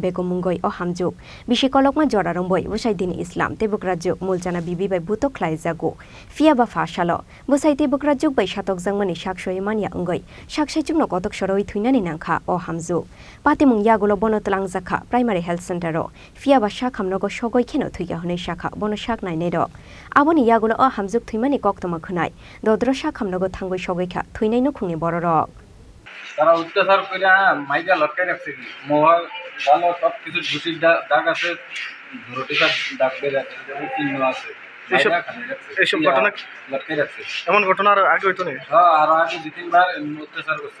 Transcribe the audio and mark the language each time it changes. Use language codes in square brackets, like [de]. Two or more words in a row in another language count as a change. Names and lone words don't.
[trp] Begum Mungoi o Hamjwk Bisikolokma Joraramboi Bwsai Dini Islam Tebuk Rajuk Mulchana Bibi bai Butok Khlaijago Fiaba Fashalo Bwsai Tebuk Rajuk bai Satokjakmani Saksoi Mania Ungoi Saksaichukno Kotoksorowi Thwina ni Nangkha o Hamjwk Patimung Yagulo Bonotlangjaka Primary Health Center ro Fiaba Sakhamnogo Sogoi Kheno Thuiga Honai Shakha Bono Saknai Nero Aboni Yagulo o Hamjwk Thwimani Koktoma Khunai Dodro Sakhamnogo Thangoi Sogoikha Thwinai Nukhungni Bororok [bn] তারা অত্যাচার করে মাইজা লটকাই রাখছে কি মোহা ভালো সব কিছু ঘুষির দাগ আছে ধরটিকার দাগ বের আছে যেমন চিহ্ন আছে এইসব ঘটনা লটকাই রাখছে এমন ঘটনা আর আগে হইতো না হ্যাঁ আর আগে দুই তিনবার অত্যাচার করছে